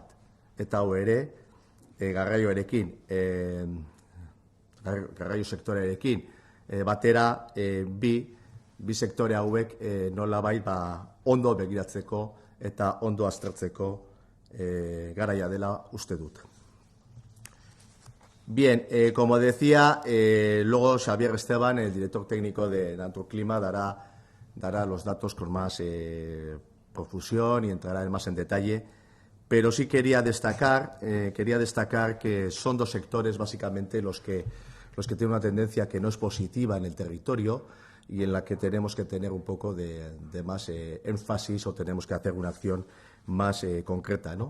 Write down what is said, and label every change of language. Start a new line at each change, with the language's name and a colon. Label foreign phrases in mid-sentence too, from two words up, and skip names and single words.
Basque: Eta hau ere, garraioarekin, garraio sektorearekin, batera bi sektore hauek nolabait ondo begiratzeko eta ondo aztertzeko garaia dela uste dut.
Spanish: Bien, como decía, luego Xabier Esteban, el director técnico de Naturklima, dará los datos con más profusión y entrará más en detalle, pero sí quería destacar que son dos sectores básicamente los que tienen una tendencia que no es positiva en el territorio y en la que tenemos que tener un poco de más énfasis, o tenemos que hacer una acción más concreta, ¿no?